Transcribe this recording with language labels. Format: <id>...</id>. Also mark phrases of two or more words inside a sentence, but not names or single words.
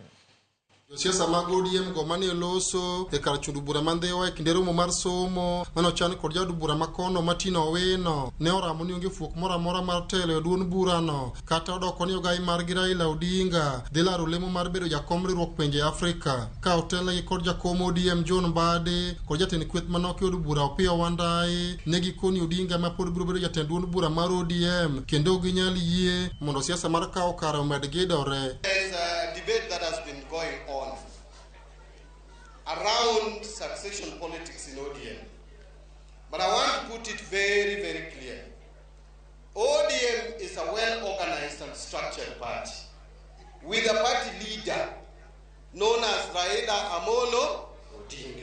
<luo>Josiasa mag ODM go mane loso e kar chundu bura mandhewa e kinde romo mar somo manochan kod jaod bura makono Matino Owino ne oramo ni onge fuok moro amora mar telo e duond burano kata odoko ni ogai mar gi Raila Odinga dhi laro lemo mar bedo jakom riwruok pinje Afrika ka otelo kod jakom ODM Mbadi kod jatend kweth manok od bura Opiyo Wandayi ne gikoni Odinga ma pod biro bedo jatend duond bura mar ODM kendo ginyal yie mondo siasa mar kawo kare omed gedore.</luo> <en>There's a debate that has been going on around succession politics in ODM. But I want to put it very, very clear. ODM is a well-organized and structured party with a party leader known as Raila Amolo Odinga.</en>